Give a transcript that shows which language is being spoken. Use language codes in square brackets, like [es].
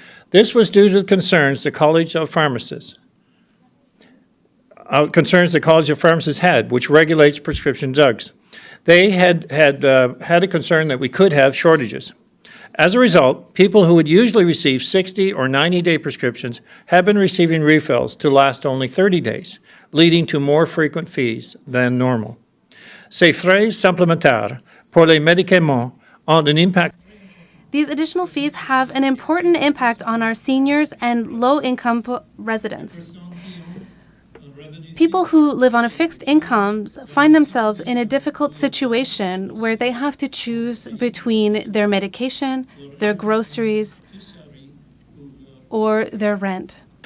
[en] This was due to the concerns the College of Pharmacists had, which regulates prescription drugs. They had a concern that we could have shortages. As a result, people who would usually receive 60 or 90-day prescriptions have been receiving refills to last only 30 days, leading to more frequent fees than normal. [fr] Ces frais supplémentaires pour les médicaments ont un impact. [en] These additional fees have an important impact on our seniors and low-income residents. People who live on a fixed income find themselves in a difficult situation where they have to choose between their medication, their groceries, or their rent.